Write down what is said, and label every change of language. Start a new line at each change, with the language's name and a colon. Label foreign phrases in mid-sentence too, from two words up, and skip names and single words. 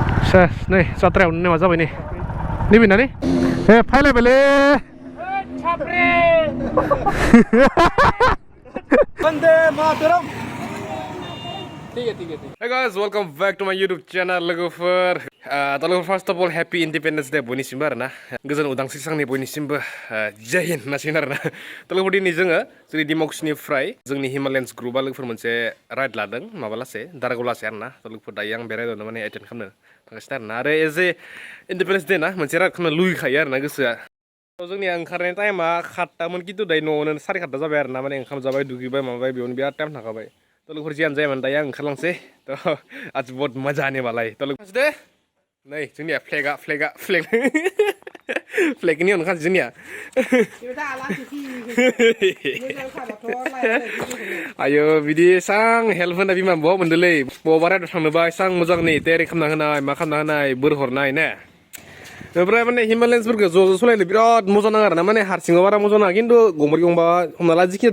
Bodo: सेस नै जात्रायाव नेमा जाबाय नै नैबे ना नै ए फायलायबायलै
Sanskrit: वंदे मातरम
English: Hey guys, welcome back to my YouTube channel
Bodo: लोगोफोर लोगोफोर
English: first of all happy Independence Day
Bodo: बयनिसिमबो आरोना गोजोन उदांस्रि साननि बयनिसिमबो जय हिन्द होननांसिगोन आरोना लोगोफोर दिनै जोङो जोंनि दिमाकुसिनिफ्राय जोंनि हिमालयान्स ग्रुपआ लोगोफोर मोनसे राइड लादों माबा लासे दारागाव लासे आरोना लोगोफोर दायो आं बे राइडआवनो माने एटेन्ड खालामनो थांगासिनो आरोना आरो
English: as a Independence Day
Bodo: ना मोनसे राइड खालामनो लुगैखायो आरोना गोसोआ जोंनिया ओंखारनाय टाइमा 7टामोन खिन्थु दायो न'आवनो 7:30 जाबाय आरोना माने ओंखाम जाबाय दुगैबाय माबाबाय बेयावनो बिराद टाइम थांखाबाय लोगोफोर जियानो जायामोन दायो आं ओंखारलांसै
Hindi: आज बहुत मजा आने वाला है
Bodo: लोगोफोर दे नै जोंनिया फ्लेगनि अनखानसै जोंनिया आयो बिदि एसां हेल्प होनाय बिमा बहा मोनदोंलै बबावबा राइडआव थांनोबा एसां मोजां नै तयारि खालामना होनाय मा खालामना होनाय बोर हरनाय ने ओमफ्राय माने हिमालयान्सफोरखौ ज' सालायनो बिराद मोजां नाङो आरोना माने हारसिङाव बारा मोजां नाङा खिन्थु गंब्रै गंबा हमना ला जिखि